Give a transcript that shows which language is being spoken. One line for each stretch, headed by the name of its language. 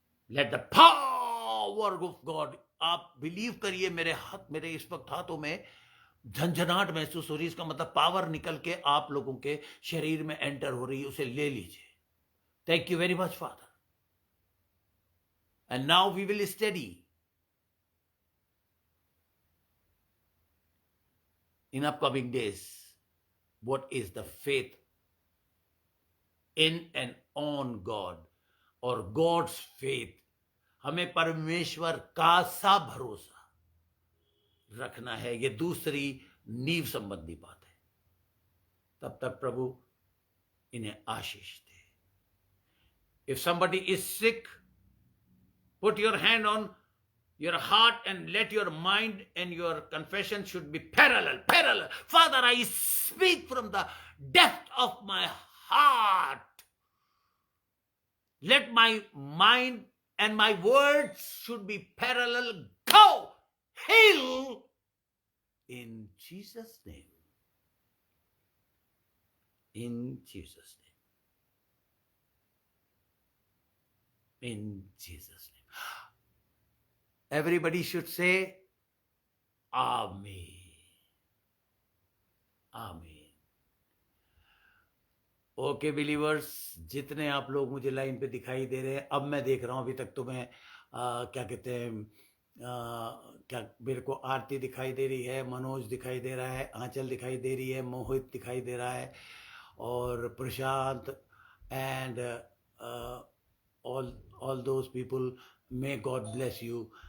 English: let the power of God,
Hindi: आप believe करिए, मेरे इस वक्त हाथों में झंझनाहट महसूस हो रही है, इसका मतलब पावर निकल के आप लोगों के शरीर में एंटर हो रही है, उसे ले लीजिए.
English: Thank you very much father. And now we will study in upcoming days what is the faith in and on God और God's faith.
Hindi: हमें परमेश्वर का सा भरोसा रखना है. ये दूसरी नींव संबंधी बात है. तब तक प्रभु इन्हें आशीष दे.
English: If somebody is sick, put your hand on your heart and let your mind and your confession should be parallel. Father, I speak from the depth of my heart. Let my mind and my words should be parallel. Go, heal in Jesus' name. In Jesus' name. In Jesus' name. Everybody should say, Amen. Amen.
Hindi: Okay believers, जितने आप लोग मुझे line पे दिखाई दे रहे हैं, अब मैं देख रहा हूं, अभी तक तो मैं क्या कहते हैं, क्या मेरे को आरती दिखाई दे रही है, मनोज दिखाई दे रहा है, आंचल दिखाई दे रही है, मोहित दिखाई दे रहा है, और प्रशांत
English: And all those people, may God bless you.